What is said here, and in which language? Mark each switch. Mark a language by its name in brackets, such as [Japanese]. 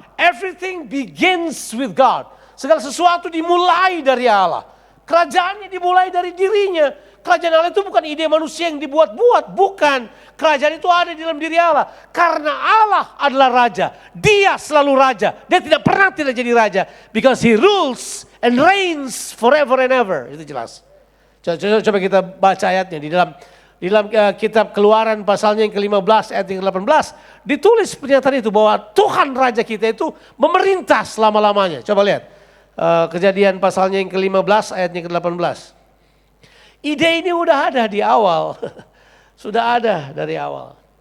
[English] Everything begins with God. [Indonesian] Segala sesuatu dimulai dari Allah. Kerajaannya dimulai dari dirinya. Kerajaan Allah itu bukan ide manusia yang dibuat-buat. Bukan. Kerajaan itu ada di dalam diri Allah. Karena Allah adalah raja. Dia selalu raja. Dia tidak pernah tidak jadi raja. [English] Because he rules and reigns forever and ever. [Indonesian] Itu jelas. Coba kita baca ayatnya. Di dalam kitab Keluaran pasalnya yang ke-15 ayat yang ke-18. Ditulis pernyataan itu bahwa Tuhan raja kita itu memerintah selama-lamanya. Coba lihat. Kejadian pasalnya yang ke-15 ayatnya ke-18. Ide ini udah ada di awal. Sudah ada dari awal.